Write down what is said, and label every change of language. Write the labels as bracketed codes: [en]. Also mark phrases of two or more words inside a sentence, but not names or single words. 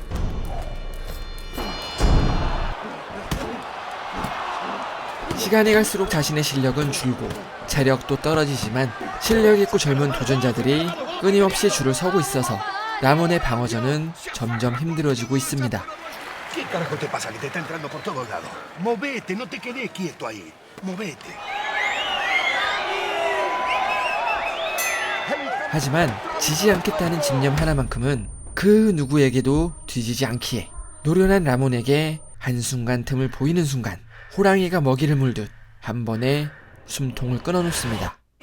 [ko] 시간이 갈수록 자신의 실력은 줄고 체력도 떨어지지만 실력 있고 젊은 도전자들이 끊임없이 줄을 서고 있어서 라몬의 방어전은 점점 힘들어지고 있습니다. [es] ¿Qué carajo te pasa que te está entrando por todos lados? Movete, no te quedes quieto ahí. Movete. [ko] 하지만 지지 않겠다는 집념 하나만큼은 그 누구에게도 뒤지지 않기에 노련한 라몬에게 한순간 틈을 보이는 순간 호랑이가 먹이를 물듯 한 번에 숨통을 끊어놓습니다.